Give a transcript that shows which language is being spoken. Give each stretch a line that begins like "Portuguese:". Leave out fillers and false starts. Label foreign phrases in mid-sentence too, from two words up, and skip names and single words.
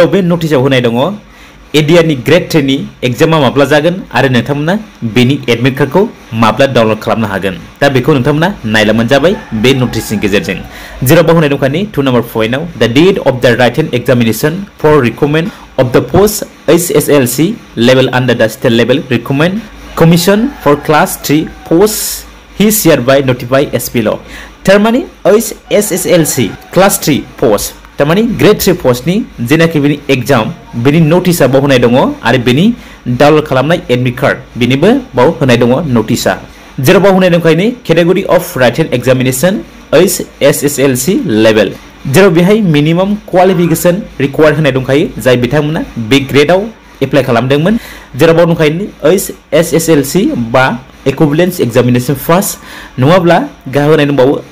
Bodo: बे नटिसआव होनाय दङ एडिआरनि ग्रेड 3 नि एग्जामा माब्ला जागोन आरो नोंथांमोना बेनि एडमिट कार्डखौ माब्ला डाउनलोड खालामनो हागोन दा बेखौ नोंथांमोना नायलांबानो जाबाय बे नटिसनि गेजेरजों जेराव बावहोनाय दंखानि 2 नम्बर पॉइंटआव
English: the date of the written examination for recruitment of the post HSLC level under the state level recruitment commission for class 3 post he hereby notify as below
Bodo: थारमाने HSLC क्लास 3 पोस्ट तारमाने ग्रेड 3 पोस्टनि जेनाखि बेनि एग्जाम बेनि नटिसआ बाव होनाय दङ आरो बेनि डाउनलोड खालामनाय
English: admit card
Bodo: बेनिबो बाव होनाय दङ नटिसआ जेराव बाव होनाय दंखायनो
English: category of written examination HSLC level
Bodo: जेराव बेहाय
English: minimum qualification required
Bodo: होनाय दंखायो जाय बिथांमोना बे ग्रेडआव एप्लाइ खालामदोंमोन जेराव बाव दंखायो HSLC बा
English: equivalence examination pass
Bodo: नङाब्ला गाहाय होनाय दंबावो